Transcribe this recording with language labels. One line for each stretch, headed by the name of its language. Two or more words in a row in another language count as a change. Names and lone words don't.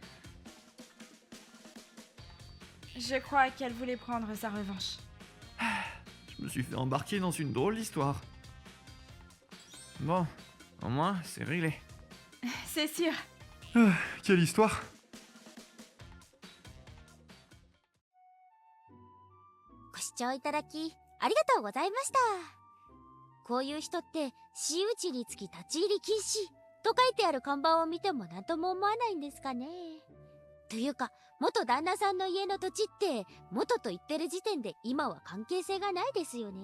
French: Je crois qu'elle voulait prendre sa revanche. Je me suis fait embarquer dans une drôle d'histoire. Bon, au moins, c'est réglé. C'est sûr. Quelle histoire?
Japanese: ご視聴いただきありがとうございました。こういう人って私有地につき立ち入り禁止と書いてある看板を見ても何とも思わないんですかね。というか元旦那さんの家の土地って元と言ってる時点で今は関係性がないですよね。